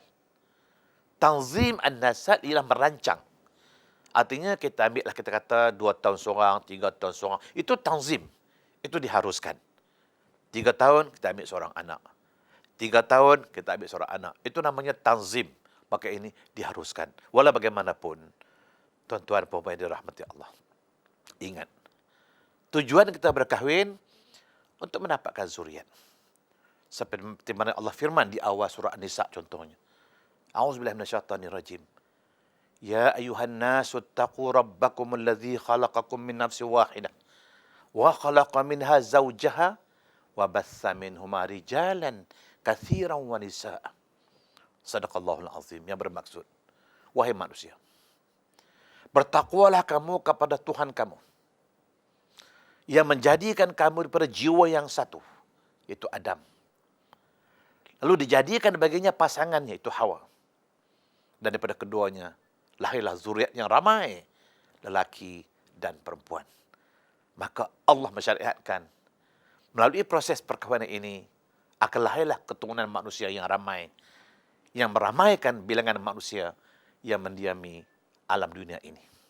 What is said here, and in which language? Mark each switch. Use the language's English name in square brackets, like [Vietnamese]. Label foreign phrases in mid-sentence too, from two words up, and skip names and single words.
[Arabic] تنظيم النسل [Malay] ialah merancang. Artinya kita ambillah, kita kata 2 tahun seorang, 3 tahun seorang. Itu tanzim. Itu diharuskan. 3 tahun kita ambil seorang anak. 3 tahun kita ambil seorang anak. Itu namanya tanzim. Maka ini diharuskan. Walau bagaimanapun, tuan-tuan dan puan-puan yang dirahmati Allah, ingat, tujuan kita berkahwin untuk mendapatkan zuriat. Seperti mana Allah firman di awal surah An-Nisa contohnya. [Arabic] أعوذ بالله من الشيطان الرجيم يا أيها الناس اتقوا ربكم الذي خلقكم من نفس واحدة وخلق منها زوجها وبث منهما رجالا كثيرا ونساء. صدق الله العظيم, [Malay] yang bermaksud, wahai manusia, bertakwalah kamu kepada Tuhan kamu yang menjadikan kamu daripada jiwa yang satu, yaitu Adam. Lalu dijadikan baginya pasangannya, yaitu Hawa. Dan daripada keduanya, lahirlah zuriat yang ramai, lelaki dan perempuan. Maka Allah mensyariatkan, melalui proses perkahwinan ini, akan lahirlah keturunan manusia yang ramai, yang meramaikan bilangan manusia yang mendiami alam dunia ini.